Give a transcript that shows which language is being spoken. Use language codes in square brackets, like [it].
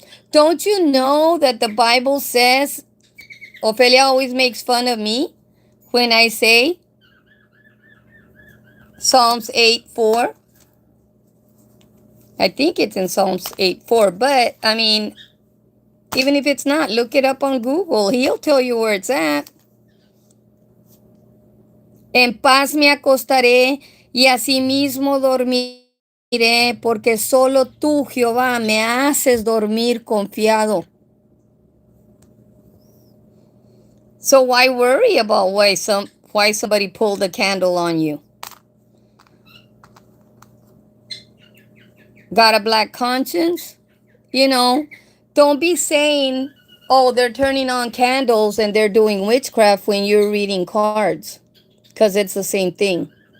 [en] Don't you know that the Bible says, Ophelia always makes fun of me when I say Psalms 8:4. I think it's in Psalms 8:4, but I mean, even if it's not, look it up on Google. He'll tell you where it's at. [es] En paz me acostaré y asimismo dormiré, porque solo tú, Jehová, me haces dormir confiado. [en] So why worry about why somebody pulled a candle on you? Got a black conscience? You know, don't be saying, oh, they're turning on candles and they're doing witchcraft when you're reading cards, because it's the same thing.